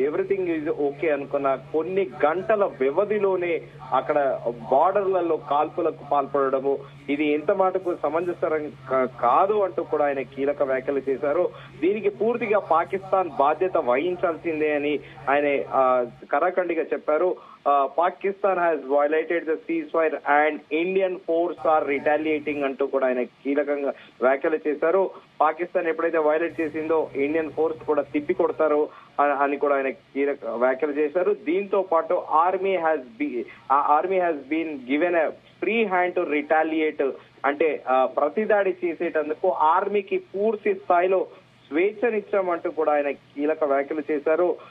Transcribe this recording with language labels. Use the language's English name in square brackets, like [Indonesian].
[English] everything is okay [Telugu] అనుకున్న కొన్ని గంటల వ్యవధిలోనే అక్కడ బార్డర్లలో కాల్పులకు పాల్పడము ఇది ఎంత మటుకు సమంజసం కాదు అంటూ కూడా ఆయన కీలక వ్యాఖ్యలు చేశారు. దీనికి పూర్తిగా పాకిస్తాన్ బాధ్యత వహించాల్సిందే అని ఆయన కరాఖండిగా చెప్పారు. [English] Pakistan has violated the ceasefire and Indian force are retaliating [Telugu] అంటూ కూడా ఆయన కీలకంగా వ్యాఖ్యలు చేశారు. పాకిస్తాన్ ఎప్పుడైతే వైలేట్ చేసిందో ఇండియన్ ఫోర్స్ కూడా తిప్పి కొడతారు అని కూడా ఆయన కీలక వ్యాఖ్యలు చేశారు. దీంతో పాటు [English] army has been given a free hand to retaliate [Telugu] అంటే ప్రతిదాడి చేసేటందుకు ఆర్మీకి పూర్తి స్థాయిలో స్వేచ్ఛనిచ్చామంటూ కూడా ఆయన కీలక వ్యాఖ్యలు చేశారు.